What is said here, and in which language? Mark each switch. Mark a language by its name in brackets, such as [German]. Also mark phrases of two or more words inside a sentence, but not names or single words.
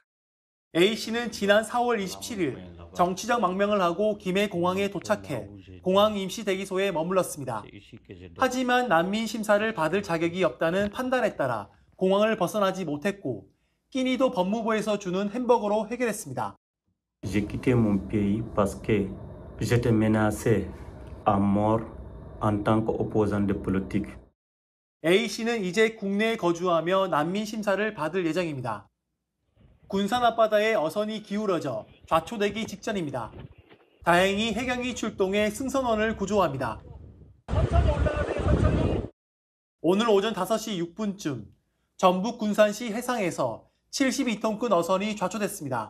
[Korean] A씨는 지난 4월 27일 정치적 망명을 하고 김해 공항에 도착해 공항 임시 대기소에 머물렀습니다. 하지만 난민 심사를 받을 자격이 없다는 판단에 따라 공항을 벗어나지 못했고 끼니도 법무부에서 주는 햄버거로 해결했습니다. [French] J'ai quitté mon pays parce que j'étais menacé à mort en tant qu'opposant de politique. [Korean] A씨는 이제 국내에 거주하며 난민 심사를 받을 예정입니다. 군산 앞바다에 어선이 기울어져 좌초되기 직전입니다. 다행히 해경이 출동해 승선원을 구조합니다. 오늘 오전 5시 6분쯤 전북 군산시 해상에서 72톤급 어선이 좌초됐습니다.